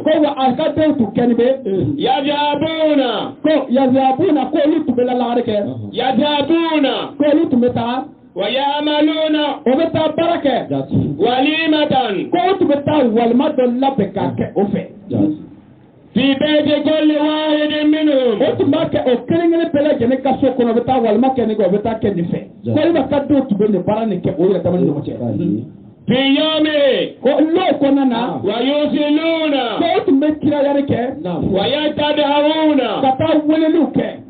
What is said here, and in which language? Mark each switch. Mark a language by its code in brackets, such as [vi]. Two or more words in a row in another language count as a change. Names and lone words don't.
[bm] ko wa a ka denw tun kɛni bɛ [ar] yadhabuna [bm] ko yazabuna ko olu tun bɛ lalagari kɛ [ar] yadhabuna [bm] ko olu tun bɛ taa [ar] ويعملون [bm] o bɛ taa baara kɛ [ar] walimatan [bm] ko o tun bɛ taa walima dɔ labɛn k'a kɛ o fɛ [ar] في بيت كل واحد منهم [bm] o tun b'a kɛ o kelen-kelen bɛɛ lajɛlen ka so kɔnɔ o bɛ taa walima kɛ nin kɛ o bɛ taa kɛ nin fɛ ko olu ka denw tun bɛ nin baara nin kɛ o yɛrɛ dama ni ɲɔgɔn cɛ [ar] في يوم [bm] ko n'o kɔnɔna na [ar] ويصلون [bm] ko o tun bɛ kirayari kɛ [ar] ويتداوون [bm] ka taa weleliw kɛ